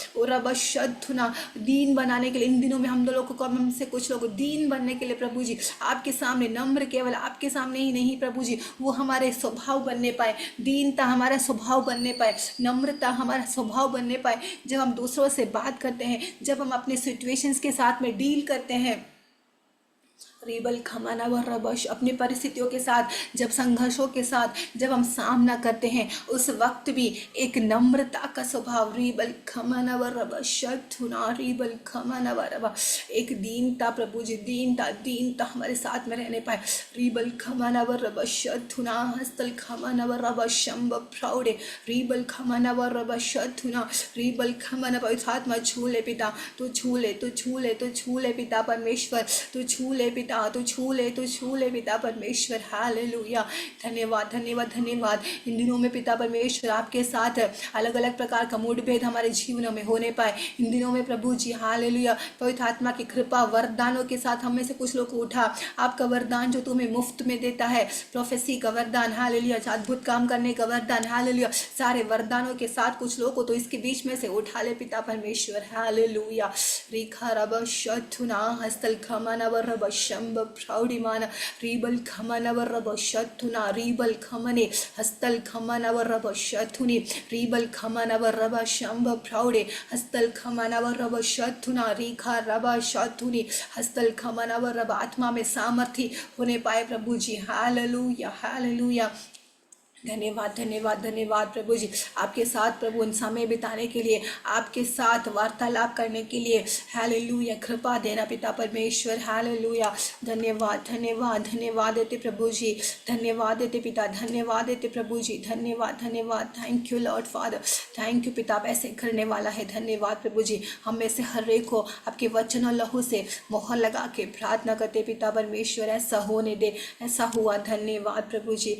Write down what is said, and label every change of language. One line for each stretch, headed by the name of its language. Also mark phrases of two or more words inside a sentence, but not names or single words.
Hindi: और रबशथुना, दीन बनाने के लिए इन दिनों में हम लोगों को, हमसे कुछ लोग दीन बनने के लिए प्रभु जी आपके सामने नम्र, केवल आपके सामने ही नहीं प्रभु जी, वो हमारे स्वभाव बनने पाए, दीनता हमारा स्वभाव बनने पाए, नम्रता हमारा स्वभाव बनने पाए। जब हम दूसरों से बात करते हैं, जब हम अपने सिचुएशंस के साथ में डील करते हैं, रीबल खमाना व रबश, अपनी परिस्थितियों के साथ, जब संघर्षों के साथ जब हम सामना करते हैं, उस वक्त भी एक नम्रता का स्वभाव, रीबल खमाना व रबशथुना रीबल खमाना व रब, एक दीनता प्रभु जी, दीनता हमारे साथ में रहने पाए। रीबल खमाना व रबशथुना हस्तल खमाना व रबशंब प्राउडे रीबल खमाना व रबशथुना रीबल खमाना। पवित्र आत्मा छू ले पिता, तो छू ले, तो छू ले, तो छू ले पिता परमेश्वर, तो छू ले पिता पिता, तो छू ले पिता परमेश्वर। हालेलुया। धन्यवाद धन्यवाद धन्यवाद। इन दिनों में पिता परमेश्वर आपके साथ अलग अलग प्रकार का मुठभेद हमारे जीवनों में होने पाए। इन दिनों में प्रभु जी हालेलुया पवित्र आत्मा की कृपा वरदानों के साथ हम में से कुछ लोग को उठा। आपका वरदान जो तुम्हें मुफ्त में देता है, प्रोफेसी का वरदान हालेलुया, अद्भुत काम करने का वरदान हालेलुया, सारे वरदानों के साथ कुछ लोग को तो इसके बीच में से उठा ले पिता परमेश्वर। हालेलुया। रिखा रब शथुना हस्तल खमन रब शंब प्रौढ़िमान रीबल खमन रब शथुना रीबल खमने हस्तल खमन रब शथुनि रीबल खमन रब शंब प्रौढ़े हस्तल खमन रब शथुना रिखा रब शथुनि हस्तल खमन रब। आत्मा में सामर्थ्य होने पाए प्रभु जी। हालेलुया हालेलुया। धन्यवाद धन्यवाद धन्यवाद प्रभु जी, आपके साथ प्रभु उन समय बिताने के लिए, आपके साथ वार्तालाप करने के लिए। हालेलुया। कृपा देना पिता परमेश्वर। हालेलुया। धन्यवाद धन्यवाद धन्यवाद देते प्रभु जी, धन्यवाद देते पिता, धन्यवाद देते प्रभु जी, धन्यवाद धन्यवाद।
English: Thank you Lord Father,
Hindi: थैंक यू पिता, आप ऐसे करने वाला है। धन्यवाद प्रभु जी। हम में से हर एक को आपके वचन और लहू से मोहर लगा के प्रार्थना करते पिता परमेश्वर, ऐसा होने दे, ऐसा हुआ। धन्यवाद प्रभु जी।